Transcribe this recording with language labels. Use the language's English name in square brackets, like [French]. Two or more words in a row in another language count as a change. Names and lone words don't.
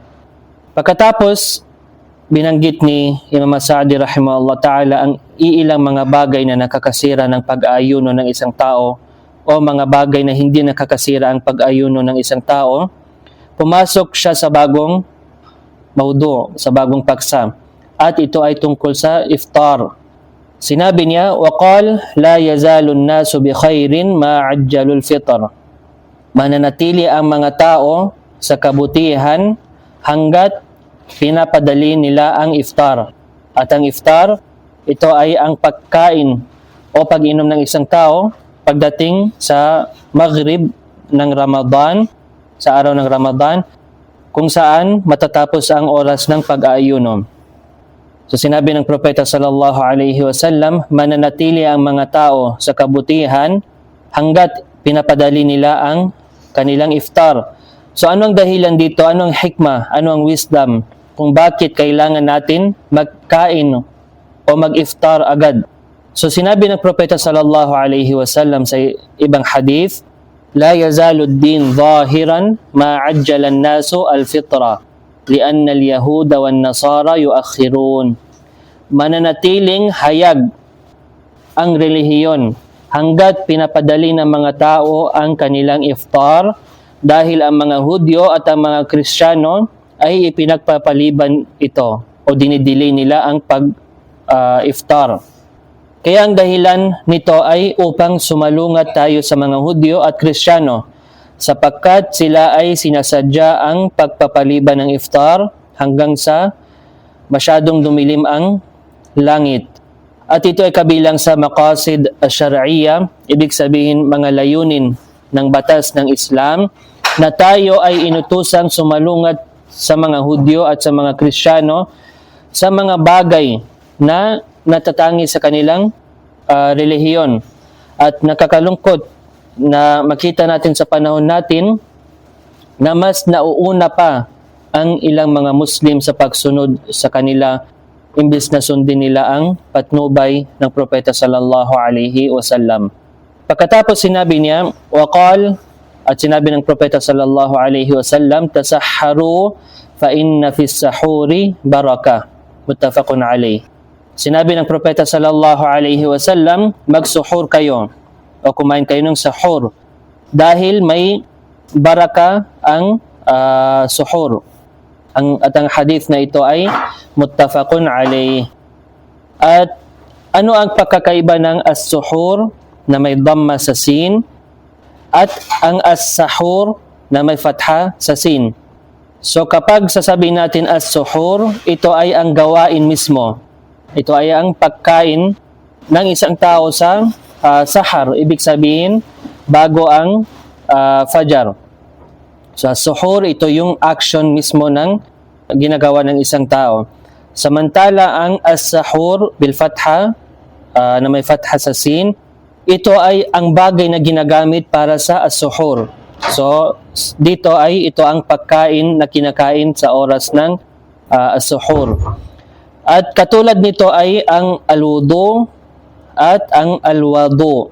[Filipino] Pagkatapos, binanggit ni Imam Sa'di [Arabic] رحمه الله تعالى [Filipino] ang iilang mga bagay na nakakasira ng pag-aayuno ng isang tao o mga bagay na hindi nakakasira ang pag-aayuno ng isang tao. Pumasok siya sa bagong maudu, sa bagong paksa. At ito ay tungkol sa iftar. Sinabi niya, [Arabic] "وقال لا يزال الناس بخير ما عجلوا الفطر." [Filipino] Mananatili ang mga tao sa kabutihan hanggat pinapadali nila ang iftar. At ang iftar, ito ay ang pagkain o pag-inom ng isang tao pagdating sa Maghrib ng Ramadan, sa araw ng Ramadan, kung saan matatapos ang oras ng pag-aayuno. So sinabi ng propeta [Arabic] صلى الله عليه وسلم, [Filipino] mananatili ang mga tao sa kabutihan hanggat pinapadali nila ang kanilang iftar. So ano ang dahilan dito? Ano ang hikmah? Ano ang wisdom? Kung bakit kailangan natin magkain o mag-iftar agad? So sinabi ng propeta [Arabic] صلى الله عليه وسلم [Filipino] sa ibang hadith, [Arabic] لا يزال الدين ظاهرا ما عجل الناس الفطر. لأن اليهود والنصارى يؤخرون. [Filipino] Mananatiling hayag ang relihiyon hanggat pinapadali ng mga tao ang kanilang iftar dahil ang mga Hudyo at ang mga Kristiyano ay ipinagpapaliban ito o dinidili nila ang pag-iftar. Kaya ang dahilan nito ay upang sumalungat tayo sa mga Hudyo at Kristiyano sapagkat sila ay sinasadya ang pagpapaliban ng iftar hanggang sa masyadong dumilim ang langit. At ito ay kabilang sa [Arabic] مقاصد الشريعة, [Filipino] ibig sabihin mga layunin ng batas ng Islam na tayo ay inutusang sumalungat sa mga Hudyo at sa mga Kristiyano sa mga bagay na natatangi sa kanilang relihiyon. At nakakalungkot na makita natin sa panahon natin na mas nauuna pa ang ilang mga Muslim sa pagsunod sa kanila imbes na sundin nila ang patnubay ng propeta [Arabic] صلى الله عليه وسلم. [Filipino] Pagkatapos sinabi niya, waqal, at sinabi ng propeta [Arabic] صلى الله عليه وسلم, تسحروا فإن في السحور بركة. متفق عليه. [Filipino] Sinabi ng propeta [Arabic] صلى الله عليه وسلم, [Filipino] magsuhur kayo o kumain kayo ng sahur dahil may baraka ang suhur. At ang hadith na ito ay [Arabic] متفق عليه. [Filipino] At ano ang pagkakaiba ng as-suhur na may dhamma sa sin at ang as-sahur na may fatha sa sin? So kapag sasabihin natin as-suhur, ito ay ang gawain mismo. Ito ay ang pagkain ng isang tao sa sahar, ibig sabihin bago ang fajar. So suhur, ito yung action mismo ng ginagawa ng isang tao. Samantala ang [Arabic] السحور بالفتحة [Filipino] na may fatha sa sin, ito ay ang bagay na ginagamit para sa as-suhur. So dito ay ito ang pagkain na kinakain sa oras ng as-suhur. At katulad nito ay ang al-wudu at ang al-wadu.